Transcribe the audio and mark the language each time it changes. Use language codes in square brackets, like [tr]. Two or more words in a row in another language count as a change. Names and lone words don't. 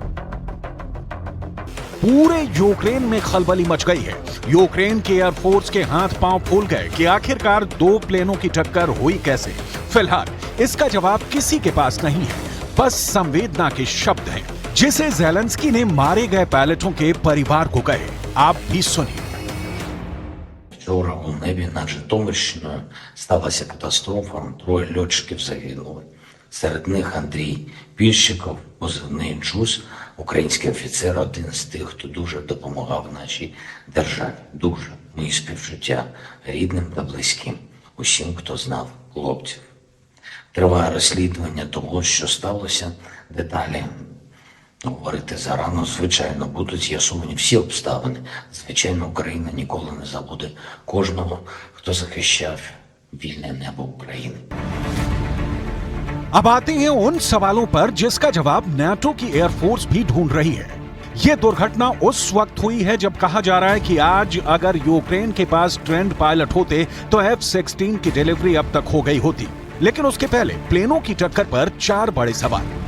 [hi] पूरे यूक्रेन में खलबली मच गई है। यूक्रेन के एयरफोर्स के हाथ पांव फूल गए कि आखिरकार 2 प्लेनों की टक्कर हुई कैसे। फिलहाल इसका जवाब किसी के पास नहीं है, बस संवेदना के शब्द हैं, जिसे ज़ेलेंस्की ने मारे गए पायलटों के परिवार को कहे। आप भी सुनिए। [uk] Вчора у небі над Житомирщиною сталася катастрофа. 3 льотчиків загинули. Серед них Андрій Пільщиков, позивний Джуз, український офіцер, один з тих, хто дуже допомагав нашій державі. Дуже. Мої співчуття рідним та близьким, усім, хто знав хлопців. Триває розслідування того, що сталося. Деталі говорити зарано, звичайно, будуть з'ясовані всі обставини. Звичайно, Україна ніколи не забуде кожного, хто захищав вільне небо України. [hi] अब आते हैं उन सवालों पर जिसका जवाब नाटो की एयरफोर्स भी ढूंढ रही है। यह दुर्घटना उस वक्त हुई है जब कहा जा रहा है कि आज अगर यूक्रेन के पास ट्रेंड पायलट होते तो F-16 की डिलीवरी अब तक हो गई होती। लेकिन उसके पहले प्लेनों की टक्कर पर 4 बड़े सवाल।